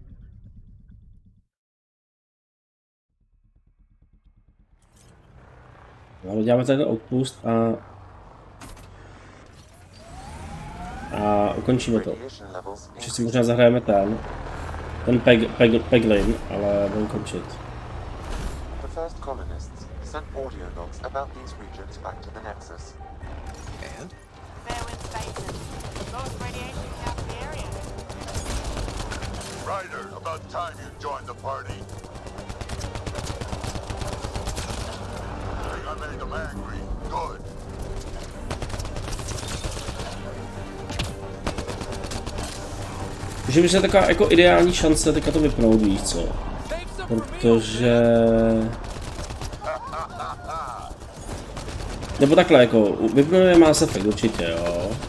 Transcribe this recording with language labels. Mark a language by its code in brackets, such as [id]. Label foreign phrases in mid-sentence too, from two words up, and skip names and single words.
[cs] No, děláme tady outpost a ukončíme to. Ještě si možná zahrajeme ten Peglin, ale budeme končit. [en] The first colonists sent audio logs about these regions back to the Nexus. And? Ryder, about time you joined the party. I made them angry. Good. [cs] Že by se taková jako ideální šance teďka to vypnout, víš co? Protože... Nebo takhle jako, vypneme Mass Effect určitě, jo.